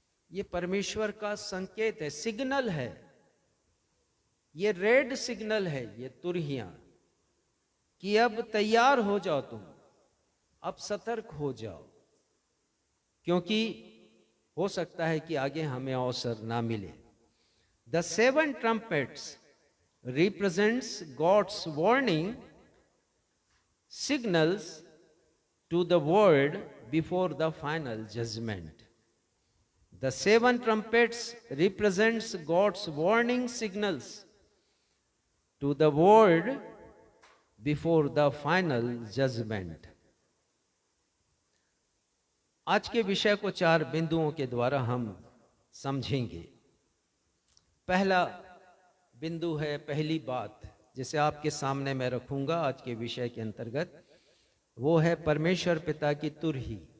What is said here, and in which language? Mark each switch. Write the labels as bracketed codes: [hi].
[hi] ये परमेश्वर का संकेत है, सिग्नल है, ये रेड सिग्नल है, ये तुरहियां कि अब तैयार हो जाओ, तुम अब सतर्क हो जाओ, क्योंकि हो सकता है कि आगे हमें अवसर ना मिले। [en] The 7 trumpets represents God's warning signals to the world before the final judgment. The 7 trumpets represents God's warning signals to the world before the final judgment. [hi] आज के विषय को 4 बिंदुओं के द्वारा हम समझेंगे। पहला बिंदु है, पहली बात जिसे आपके सामने मैं रखूंगा आज के विषय के अंतर्गत, वो है परमेश्वर पिता की तुरही।